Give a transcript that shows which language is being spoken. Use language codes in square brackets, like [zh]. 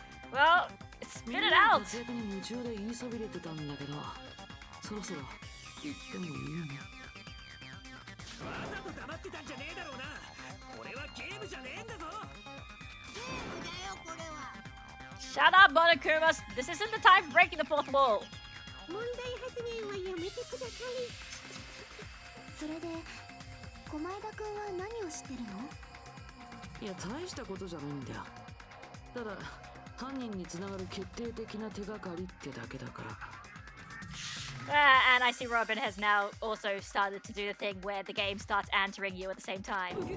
[en] Well, spit it out. [ja] 活躍に夢中で言いそびれてたんだけど、そろそろ言ってもいいよね。わざと黙ってたんじゃねえだろうな。これはゲームじゃねえんだぞ。ゲームだよこれは。 [en] Shut up, Monokuma. This isn't the time for breaking the fourth wall. [ja] 問題発言はやめてください。それで小前田くんは何を知ってるの？いや、大したことじゃないんだよ。ただ犯人につながる決定的な手がかりってだけだから。 [en] And I see Robin has now also started to do the thing where the game starts answering you at the same time.